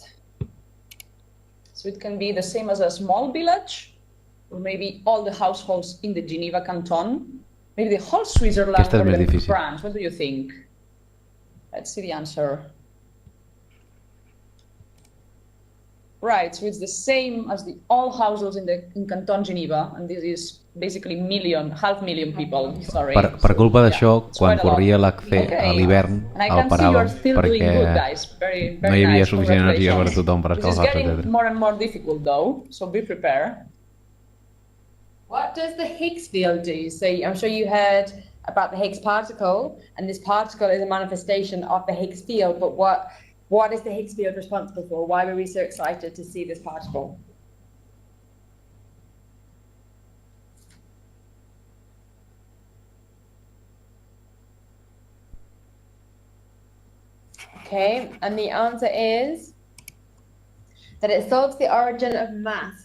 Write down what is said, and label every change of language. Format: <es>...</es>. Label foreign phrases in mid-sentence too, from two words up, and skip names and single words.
<en>So it can be the same as a small village, or maybe all the households in the Geneva canton, maybe the whole Switzerland or the France. What do you think? Let's see the answer. Right, so it's the same as the all households in Canton Geneva, and this is basically half million people, sorry.</en> <ca>Per culpa d'això, quan corria l'ACC a l'hivern, el paràvem, perquè no hi havia suficient energia per a tothom per escalfar-se, etc.</ca> <en>It's getting more and more difficult though, so be prepared. What does the Higgs field do? So I'm sure you heard about the Higgs particle, and this particle is a manifestation of the Higgs field, but what is the Higgs field responsible for? Why were we so excited to see this particle? Okay, and the answer is that it solves the origin of mass.</en>